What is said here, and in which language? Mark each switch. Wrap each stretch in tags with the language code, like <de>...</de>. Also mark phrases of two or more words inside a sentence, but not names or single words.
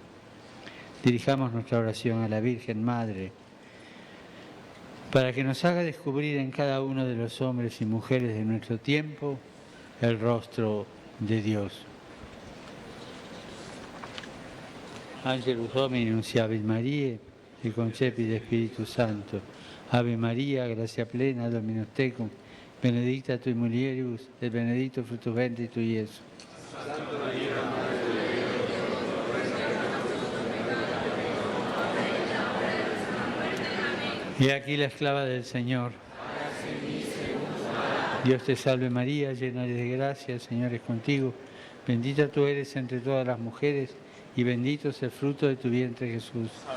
<es>Dirijamos nuestra oración a la Virgen Madre para que nos haga descubrir en cada uno de los hombres y mujeres de nuestro tiempo el rostro de Dios.</es> <la>Angelus Domini, nunciavit Mariae, e concepit Spiritus Sancto. Ave Maria, gratia plena, Dominus tecum, benedicta tui mulieribus, et benedictus fructus ventris tui, Iesus.</la> <es>Santa Maria, Madre de Dios, y aquí la esclava del Señor. Dios te salve María, llena eres de gracia, el Señor es contigo. Bendita tú eres entre todas las mujeres, y bendito es el fruto de tu vientre, Jesús.</es>